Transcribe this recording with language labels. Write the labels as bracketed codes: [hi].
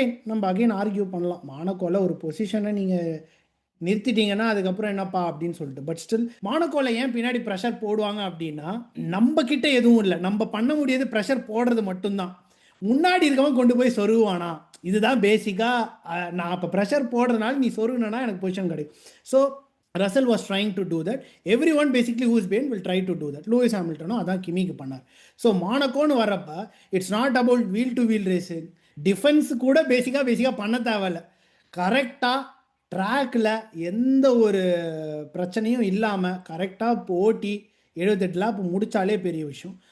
[ta] நம்ம again argue பண்ணலாம், மானக்கோல ஒரு பொசிஷனை நீங்கள் நிறுத்திட்டீங்கன்னா அதுக்கப்புறம் என்னப்பா அப்படின்னு சொல்லிட்டு. [en] but still [ta] மானக்கோல ஏன் பின்னாடி ப்ரெஷர் போடுவாங்க அப்படின்னா, நம்ம கிட்ட எதுவும் இல்லை, நம்ம பண்ண முடியாது ப்ரெஷர் போடுறது மட்டும்தான். முன்னாடி இருக்கவன் கொண்டு போய் சொருவானா, இதுதான் பேசிக்காக. நான் அப்போ ப்ரெஷர் போடுறதுனால நீ சொருகுனா எனக்கு பொசிஷன் கிடைக்கும். [en] So Russell was trying to do that. Everyone basically who's been will try to do that. Lewis Hamilton [ta] அதான் கிமிக்கு பண்ணார். [en] so [ta] மானக்கோன்னு வர்றப்ப [en] It's not about wheel to wheel racing. [ta] Defence கூட பேசிக்காக பண்ண தேவையில்ல. கரெக்டாக ட்ராக்கில் எந்த ஒரு பிரச்சனையும் இல்லாமல் கரெக்டாக போட்டி 78 லேப் முடித்தாலே பெரிய விஷயம்.